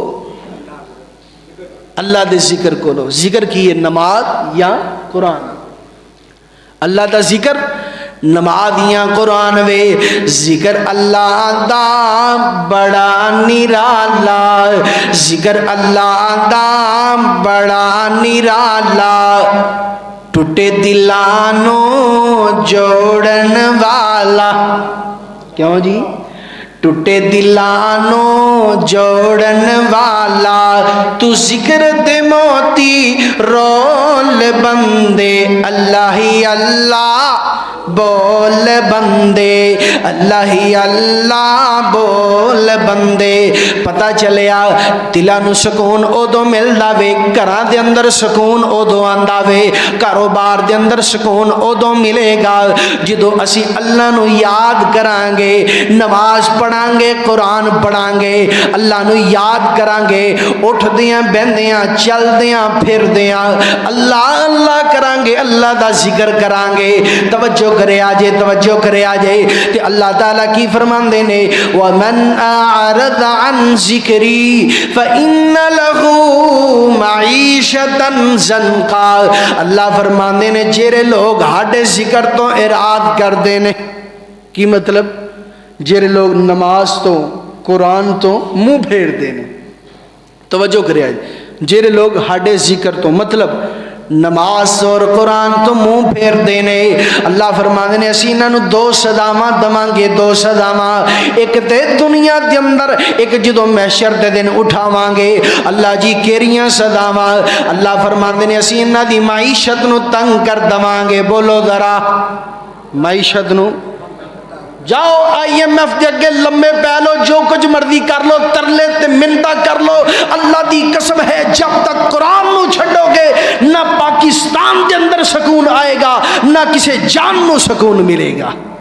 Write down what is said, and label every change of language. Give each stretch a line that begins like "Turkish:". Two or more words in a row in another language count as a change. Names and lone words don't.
Punjabi: اللہ دے ذکر کو لو ذکر کیے نماز یا قرآن اللہ دا ذکر نماز یا قرآن وے ذکر اللہ دا بڑا نرالا ذکر اللہ دا بڑا نرالا ٹوٹے دلانو جوڑن والا کیوں جی ٹوٹے دلانو جوڑن والا تو ذکر دے موتی رول بندے اللہ ہی اللہ بول بندے اللہ ہی اللہ بول بندے پتہ چلیا دلاں نو سکون ادو ملدا وے گھراں دے اندر سکون ادو آندا وے کاروبار دے اندر سکون ادو ملے گا جدو اسی اللہ نو یاد کران گے نماز پڑھاں گے قرآن پڑھاں گے اللہ نو یاد کران گے اٹھدیاں بہندیاں چلدیاں پھردیاں اللہ اللہ کران گے اللہ دا ذکر کران گے توجہ کرے آجے توجہ کرے آجے تے اللہ تعالیٰ کی فرماندے نے
Arabic: وَمَنْ أَعْرَضَ عَنْ ذِكْرِي فَإِنَّ لَهُ مَعِيشَةً ضَنْكًا
Punjabi: اللہ فرماندے نے جیرے لوگ ہاڈے ذکر تو اعراض کر دینے کی مطلب جیرے لوگ نماز تو قرآن تو منہ پھیر دینے توجہ کرے آجے جیرے لوگ ہاڈے ذکر تو مطلب نماز اور قرآن تو منہ پھیر دینے اللہ فرماندے نے اسی انہاں نو دو سزاواں دواں گے دو سزاواں ایک تے دنیا دے اندر ایک جدوں محشر دے دن اٹھاواں گے اللہ جی کیڑیاں سزاواں اللہ فرماندے نے اسی انہاں دی معیشت نو تنگ کر دواں گے بولو ذرا معیشت نو جاؤ IMF دے اگے لمبے پہ لو جو کچھ مرضی کر لو ترلے تے منتا کر لو اللہ دی قسم ہے جب تک قرآن نو چھڑو گے نہ پاکستان دے اندر سکون آئے گا نہ کسی جان نو سکون ملے گا